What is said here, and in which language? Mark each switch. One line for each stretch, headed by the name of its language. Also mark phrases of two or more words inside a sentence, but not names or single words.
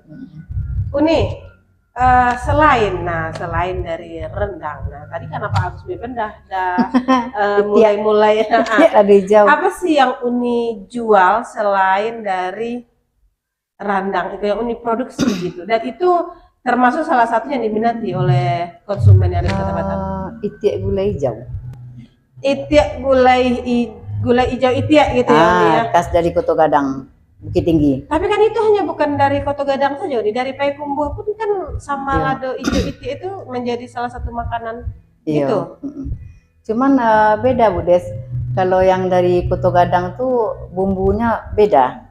Indonesian: Uni, selain dari rendang, nah tadi kan Pak Agus Beben dah mulai apa sih yang Uni jual selain dari rendang itu yang Uni produksi gitu, dan itu termasuk salah satunya yang diminati oleh konsumen yang ada di Kota Batam?
Minangkabau: Itiak gulai hijau. Itiak gulai hijau itiak gitu ya.
Indonesian: Khas dari Koto Gadang, Bukit Tinggi. Tapi kan itu hanya bukan dari Koto Gadang saja, dari Payakumbuh pun kan sama
Minangkabau: lado hijau itiak
Indonesian: itu menjadi salah satu makanan gitu. Cuman beda Bu Des. Kalau yang dari Koto Gadang tuh bumbunya beda.